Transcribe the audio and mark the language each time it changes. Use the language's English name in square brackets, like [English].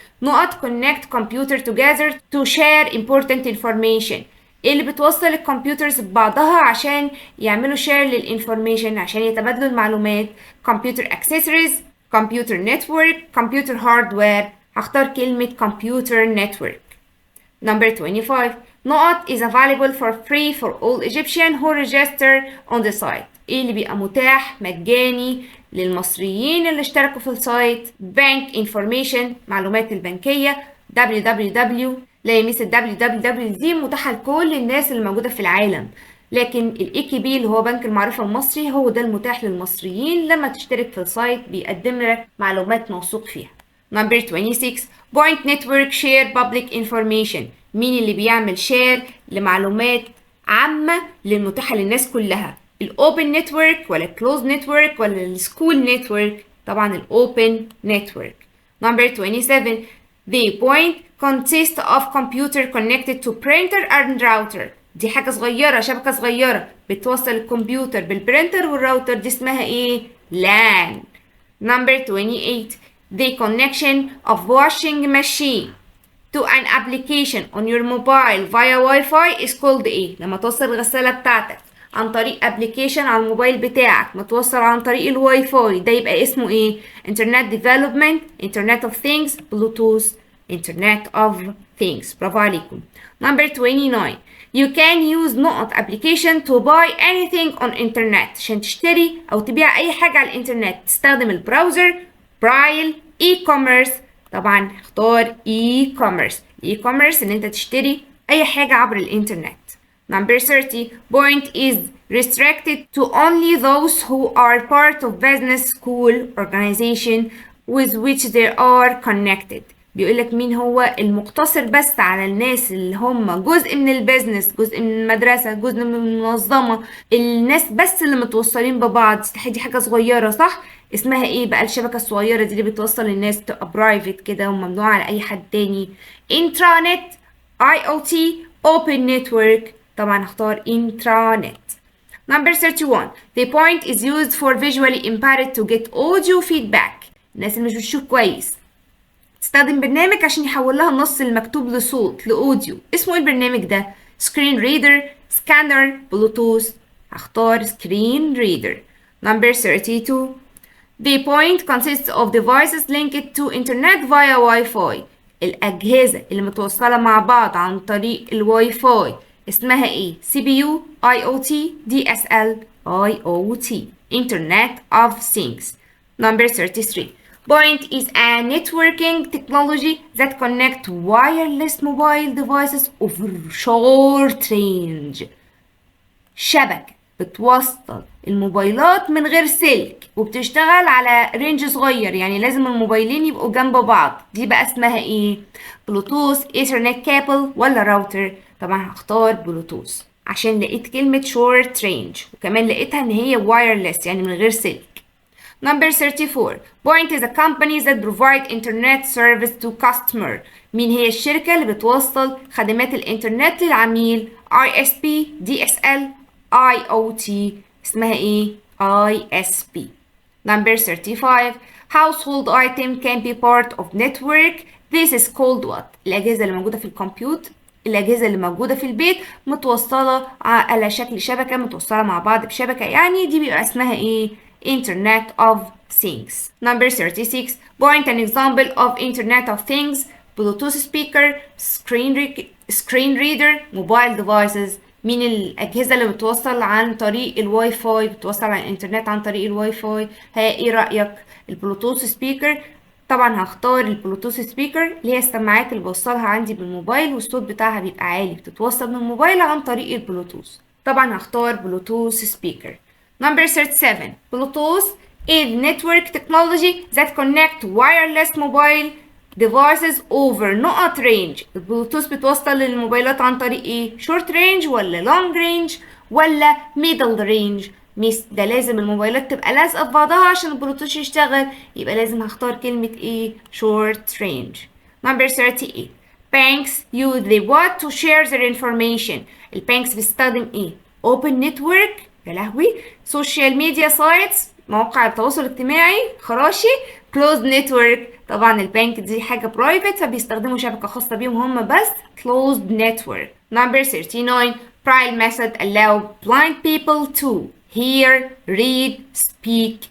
[English] نقط connect computer together to share important information. [Arabic] ايه اللي بتوصل الكمبيوترز ببعضها عشان يعملوا share للinformation، عشان يتبادلوا المعلومات؟ [English] computer accessories, computer network, computer hardware. [Arabic] هختار كلمة computer network. [English] Number 25. نقط is available for free for all Egyptian who register on the site. [Arabic] ايه اللي بيبقى متاح مجاني للمصريين اللي اشتركوا في السايت؟ bank information معلومات البنكية www. لا يميس ال www دي متاحة لكل الناس اللي موجودة في العالم، لكن ال EKB اللي هو بنك المعرفة المصري هو ده المتاح للمصريين. لما تشترك في السايت بيقدم لك معلومات موثوق فيها. [English] Number 26. Point network share public information. [Arabic] مين اللي بيعمل شير لمعلومات عامة للمتاحة للناس كلها؟ الأوبن نتورك ولا الكلوز نتورك ولا السكول نتورك؟ طبعا الأوبن نتورك. [English] Number 27. The point consists of computer connected to printer and router. [Arabic] دي حاجة صغيرة، شبكة صغيرة بتوصل الكمبيوتر بالبرينتر والراوتر، دي اسمها ايه؟ LAN. [English] Number 28. The connection of washing machine to an application on your mobile via Wi-Fi is called ايه؟ [Arabic] لما توصل الغسالة بتاعتك عن طريق application على الموبايل بتاعك متوصل عن طريق الواي فاي ده يبقى اسمه ايه؟ [English] Internet Development, Internet of Things, Bluetooth, Internet of Things. [Arabic] برافو عليكم. [English] Number 29. You can use نقط application to buy anything on internet [Arabic] عشان تشتري أو تبيع أي حاجة على الإنترنت تستخدم البراوزر، برايل، [English] e-commerce. [Arabic] طبعا اختار e-commerce. e-commerce ان انت تشتري اي حاجة عبر الانترنت. [English] Number 30. Point is restricted to only those who are part of business, school, organization with which they are connected. [Arabic] بيقول لك مين هو المقتصر بس على الناس اللي هم جزء من البيزنس، جزء من المدرسة، جزء من المنظمة، الناس بس اللي متوصلين ببعض. دي حاجة صغيرة صح؟ اسمها ايه بقى الشبكة الصغيرة دي اللي بتوصل الناس تبقى برايفت كده وممنوعة على اي حد تاني؟ intranet, IoT, open network. طبعا هختار intranet. [English] Number 31. The point is used for visually impaired to get audio feedback. [Arabic] الناس اللي مش بتشوف كويس تستخدم برنامج عشان يحول لها النص المكتوب لصوت لأوديو. اسمه ايه البرنامج ده؟ screen reader, scanner, bluetooth. هختار [English] screen reader. Number 32. The point consists of devices linked to internet via Wi-Fi. [Arabic] الأجهزة اللي متوصلة مع بعض عن طريق الواي فاي اسمها ايه؟ CPU, IoT, DSL, IoT. [English] Internet of Things. Number 33. Point is a networking technology that connects wireless mobile devices over short range. [Arabic] شبكة بتوصل الموبايلات من غير سلك وبتشتغل على رينج صغير، يعني لازم الموبايلين يبقوا جنب بعض. دي بقى اسمها ايه؟ بلوتوث، ايثرنت كابل، ولا راوتر؟ طبعا هختار بلوتوث عشان لقيت كلمة short range وكمان لقيتها ان هي wireless يعني من غير سلك. [English] Number 34. Point is a company that provide internet service to customer. [Arabic] مين هي الشركة اللي بتوصل خدمات الانترنت للعميل؟ ISP, DSL, IoT. اسمها ايه؟ ISP. [English] Number 35. Household item can be part of network. This is called what? [Arabic] الأجهزة اللي موجودة في الكمبيوتر، الأجهزة اللي موجودة في البيت متوصلة على شكل شبكة، متوصلة مع بعض بشبكة، يعني دي بيبقى اسمها ايه؟ Internet of Things. [English] Number 36. Point an example of Internet of Things. Bluetooth speaker, screen reader, mobile devices. [Arabic] مين الأجهزة اللي بتوصل عن طريق الواي فاي، بتوصل على الإنترنت عن طريق الواي فاي؟ ايه رأيك؟ البلوتوث سبيكر. طبعا هختار البلوتوث سبيكر اللي هي السماعات اللي بوصلها عندي بالموبايل والصوت بتاعها بيبقى عالي، بتتوصل من الموبايل عن طريق البلوتوث. طبعا هختار بلوتوث سبيكر. [English] Number 37. Bluetooth is network technology that connect wireless mobile devices over نقط range. [Arabic] البلوتوث بتوصل للموبايلات عن طريق ايه؟ short range ولا long range ولا middle range؟ ده لازم الموبايلات تبقى لازقة في بعضها عشان البلوتوث يشتغل، يبقى لازم هختار كلمة ايه؟ short range. [English] Number 38. Banks use the what to share their information. [Arabic] البانكس بيستخدم ايه؟ open network، يا لهوي، social media sites، مواقع التواصل الاجتماعي، خراشي، closed network. طبعا البنك دي حاجة private فبيستخدموا شبكة خاصة بيهم هم بس، closed network. [English] Number 39. Braille method allow blind people to hear, read, speak.